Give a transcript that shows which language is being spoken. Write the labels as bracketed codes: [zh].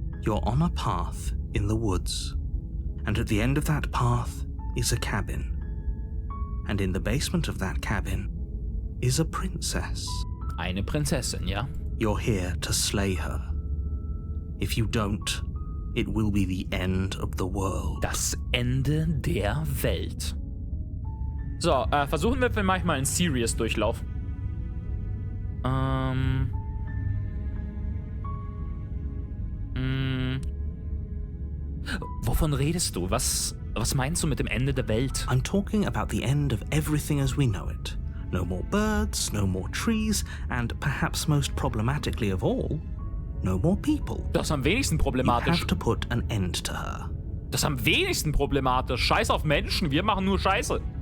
[en] You're on a path in the woods, and at the end of that path is a cabin. And in the basement of that cabin is a princess. [de] Eine Prinzessin, ja? [en] You're here to slay her. If you don't, it will be the end of the world. [de] Das Ende der Welt. So, versuchen wir vielleicht mal einen Serious-Durchlauf. Wovon redest du? Was meinst du mit dem Ende der Welt? [en] I'm talking about the end of everything as we know it. No more birds, no more trees, and perhaps most problematically of all, no more people. [de] Das ist am wenigsten [en] You [de] problematisch. [en] have to put an end to her. [de] Das ist am wenigsten problematisch. Scheiß auf Menschen, wir machen nur Scheiße.